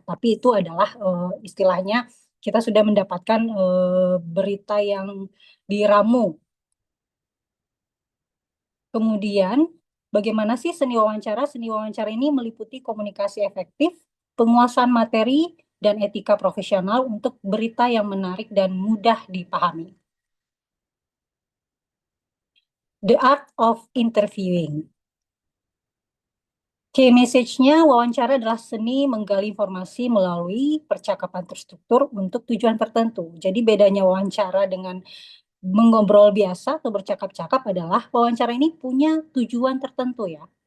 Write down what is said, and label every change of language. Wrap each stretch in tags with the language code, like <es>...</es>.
<id>Tapi itu adalah istilahnya kita sudah mendapatkan berita yang diramu. Kemudian, bagaimana sih seni wawancara? Seni wawancara ini meliputi komunikasi efektif, penguasaan materi, dan etika profesional untuk berita yang menarik dan mudah dipahami.</id> <en>The art of interviewing.</en> <id>Key message-nya, wawancara adalah seni menggali informasi melalui percakapan terstruktur untuk tujuan tertentu. Jadi bedanya wawancara dengan mengobrol biasa atau bercakap-cakap adalah wawancara ini punya tujuan tertentu ya.</id>